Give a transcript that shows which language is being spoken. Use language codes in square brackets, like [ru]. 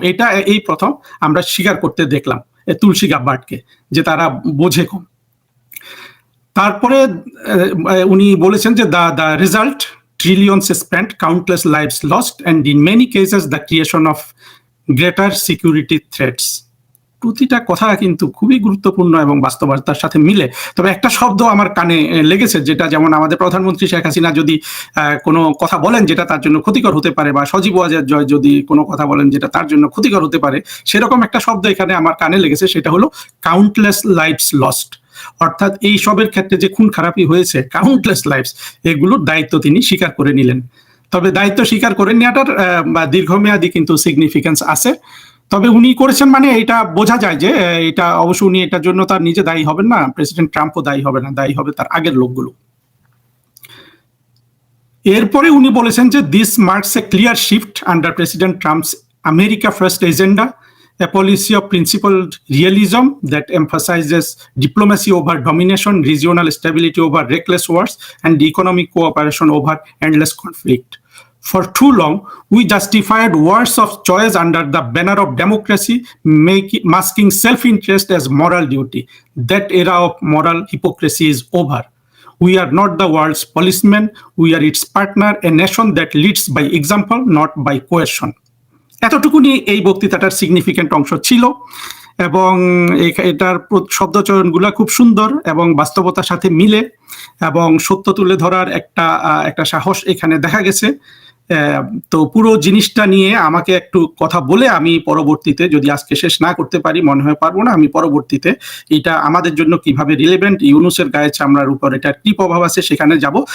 [bn] এটা এই প্রথম আমরা স্বীকার করতে দেখলাম তুলসী গাব্বার্ডকে, যে তারা বোঝে কম। তারপরে উনি বলেছেন যে [en] The result trillions spent, countless lives lost, and in many cases the creation of greater security threats. [bn] প্রতিটা কথা কিন্তু খুবই গুরুত্বপূর্ণ এবং বাস্তবতার সাথে মিলে। তবে একটা শব্দ আমার কানে লেগেছে, যেটা যেমন আমাদের প্রধানমন্ত্রী শেখ হাসিনা যদি কোনো কথা বলেন যেটা তার জন্য ক্ষতিকর হতে পারে, বা সজীব ওয়াজেদ জয় যদি কোনো কথা বলেন যেটা তার জন্য ক্ষতিকর হতে পারে, সেরকম একটা শব্দ এখানে আমার কানে লেগেছে, সেটা হলো [en] Countless lives lost. [bn] অর্থাৎ এই সবের ক্ষেত্রে যে খুন খারাপি হয়েছে, [en] countless lives, [bn] এগুলোর দায়িত্ব তিনি স্বীকার করে নিলেন। তবে দায়িত্ব স্বীকার করে নেওয়াটার দীর্ঘমেয়াদী কিন্তু সিগনিফিকেন্স আছে। তবে উনি করেছেন মানে এটা বোঝা যায় যে এটা অবশ্য উনি এটার জন্য তার নিজে দায়ী হবেন না, প্রেসিডেন্ট ট্রাম্পও দায়ী হবে না, দায়ী হবে তার আগের লোকগুলো। এরপরে উনি বলেছেন যে [en] This marks a clear shift under president Trump's America first agenda, a policy of principled realism that emphasizes diplomacy over domination, regional stability over reckless wars, and economic cooperation over endless conflict. For too long, we justified wars of choice under the banner of democracy, masking self-interest as moral duty. That era of moral hypocrisy is over. We are not the world's policemen, we are its partner, a nation that leads by example, not by coercion. [bn] এতটুকুনি এই বক্তৃতাটার significant অংশ ছিল, এবং এটার শব্দচয়নগুলো খুব সুন্দর এবং বাস্তবতার সাথে মিলে, এবং সত্য তুলে ধরার একটা সাহস এখানে দেখা গেছে। তো পুরো জিনিসটা নিয়ে আমাকে একটু কথা বলে আমি পরবর্তীতে, যদি আজকে শেষ না করতে পারি, মনে হয় পারবো না, আমি পরবর্তীতে এটা আমাদের জন্য কিভাবে রিলেভেন্ট, ইউনূসের গায়ে চামড়ার উপর এটার কি প্রভাব আছে সেখানে যাব।